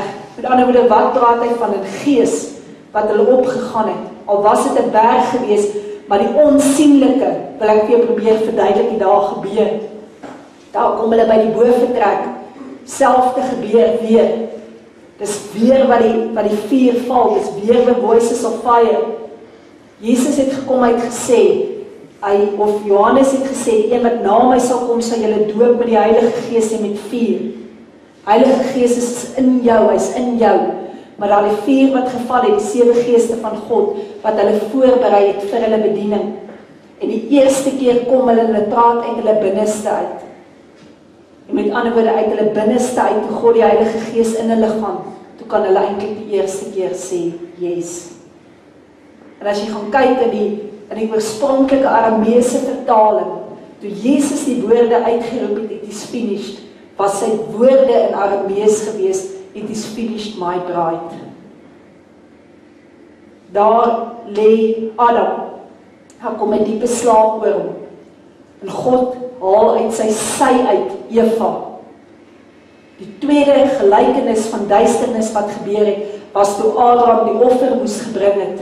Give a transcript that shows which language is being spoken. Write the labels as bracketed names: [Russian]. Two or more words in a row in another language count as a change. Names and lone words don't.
[Afrikaans] Met ander woorde, wat praat hy van 'n gees, wat hulle opgegaan het. Al was dit 'n berg gewees, maar die onsienlike, wil ek weer probeer verduidelik die daar gebeur. Daar kom hulle by die boventrek, selfde gebeur weer. Dis weer wat die vuur val, dis weer [English] the voices of fire. [Afrikaans] Jesus het gekom, hy het gesê, of Johannes het gesê, een wat na my sal kom, sal julle doop met die Heilige Gees en met vuur. Heilige Gees is in jou, hy is in jou. Maar daar die vuur wat geval het, die 7 geeste van God, wat hulle voorberei het vir hulle bediening. En die eerste keer kom hulle praat uit hulle binneste uit. En met ander woorde, uit hulle binneste uit, toe God die Heilige Gees in hulle gaan, toe kan hulle eintlik die eerste keer sê, yes. En as jy gaan kyk in die oorspronklike Arameese vertaling, toe Jesus die woorde uitgeroep het, [English] it is finished, [Afrikaans] was sy woorde in Aramees gewees, [English] it is finished my bride. [Afrikaans] Daar lê Adam, Daar kom 'n diepe slaap oor hom. En God haal uit sy sy uit Eva. Die tweede gelykenis van duisternis wat gebeur het, was toe Abraham die offer moes gebring het.